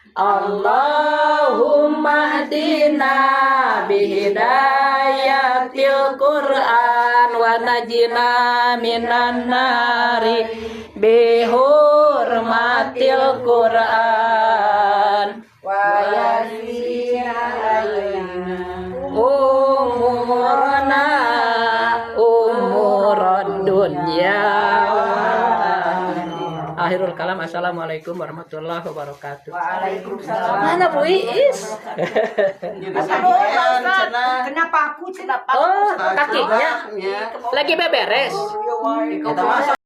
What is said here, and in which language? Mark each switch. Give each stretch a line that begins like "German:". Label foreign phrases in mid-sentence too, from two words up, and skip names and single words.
Arabic: اللهم اهدنا بهداية القرآن ونجنا من النار بحرمة القرآن ويسر علينا أمورنا أمور الدنيا. آخر الكلام. السلام عليكم ورحمة الله وبركاته. Waalaikumsalam.
Indonesian: Mana Bu Iis? Kenapa aku cenah? Oh, kakinya lagi beberes. Kita masuk